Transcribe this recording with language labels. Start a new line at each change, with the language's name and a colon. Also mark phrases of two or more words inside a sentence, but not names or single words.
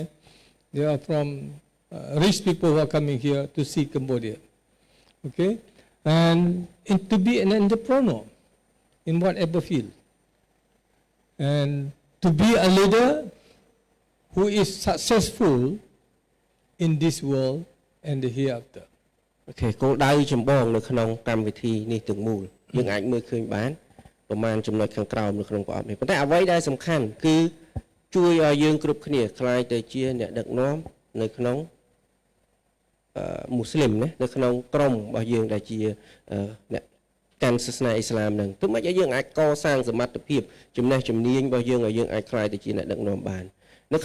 English: They are from rich people who are coming here to see Cambodia. Okay? And to be an entrepreneur in whatever field. And to be a leader who is successful in this world and the hereafter.
Khmer: Okay, គោលដៅចម្បងនៅក្នុងកម្មវិធីនេះទាំងមូលយើងអាចមើលឃើញបានប្រមាណចំណុចខាងក្រោមនៅក្នុងប្រអប់នេះប៉ុន្តែអ្វីដែលសំខាន់គឺជួយឲ្យយើងគ្រប់គ្នាក្លាយទៅជាអ្នកដឹកនាំនៅក្នុងមូស្លីមណានៅក្នុងក្រុមរបស់យើងដែលជាអ្នកកាន់សាសនាអ៊ីស្លាមហ្នឹងទោះមិនឲ្យយើងអាចកសាងសមត្ថភាពចំណេះជំនាញរបស់យើងឲ្យយើងអាចក្លាយទៅជាអ្នកដឹកនាំបាននៅ